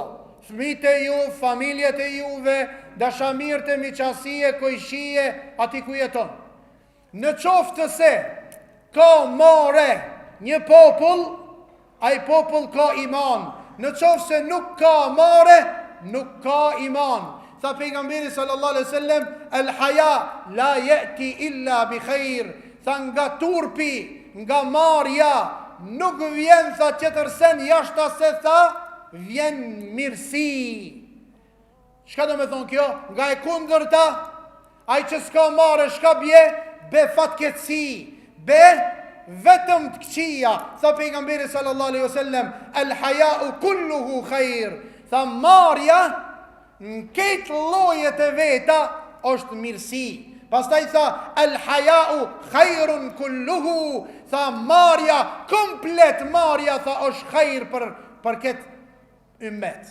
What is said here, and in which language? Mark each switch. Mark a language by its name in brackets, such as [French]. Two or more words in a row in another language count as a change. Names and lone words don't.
[Albanian] Fëmijët e ju, familjet e juve, dashamirët e miqasie, kojshie, ati ku jeton. Në qoftë se ka marrë një popull, ai popull ka iman. Në qoftë se nuk ka marrë, nuk ka iman. Tha pejgamberi [Arabic] صلى الله عليه وسلم, الحياء لا يأتي إلا بخير. [Albanian] Tha nga turpi, nga marja, nuk vjen tha tjetërsen jashta se tha vjen mirësi. Çka do me thonë kjo? Nga e kundërta, ai që s'ka marrë shka bje, be fatkeqësi, be vetëm të këqija. Tha pejgamberi [Arabic] صلى الله عليه وسلم, الحياء كله خير. [Albanian] Tha marja në këtë llojet e veta është mirësi. Pastaj tha [Arabic] الحياء خير كله. [Albanian] Tha marja, komplet marja tha është khair për këtë ymmet.